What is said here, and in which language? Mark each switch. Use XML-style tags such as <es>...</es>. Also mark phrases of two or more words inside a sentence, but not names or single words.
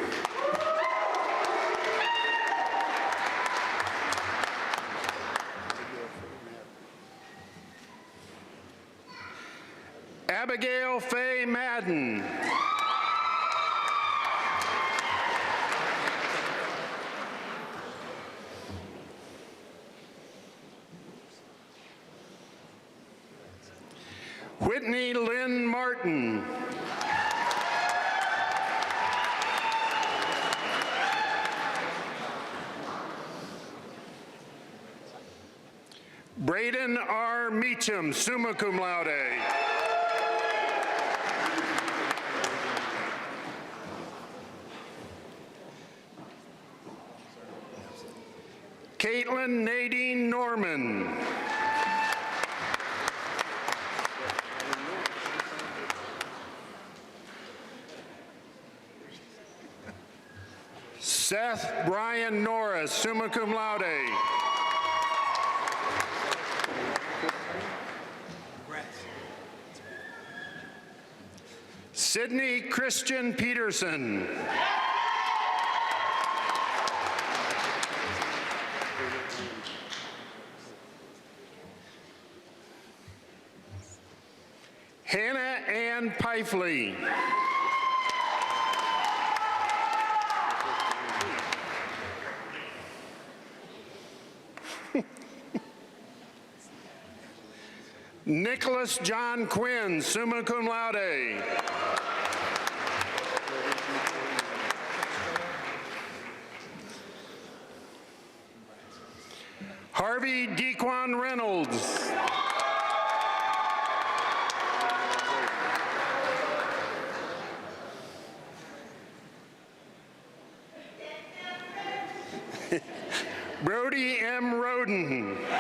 <en>Abigail Faye Madden. Whitney Lynn Martin. Braden R.</en> <la>Meacham, summa cum laude.</la> <en>Caitlin Nadine Norman. Seth Brian Norris,</en> <la>summa cum laude.</la> <en>Sydney Christian Peterson. Hannah Ann Pifley. Nicholas John Quinn,</en> <la>summa cum laude.</la> <en>Harvey Dequan Reynolds. Brody M. Roden.</en>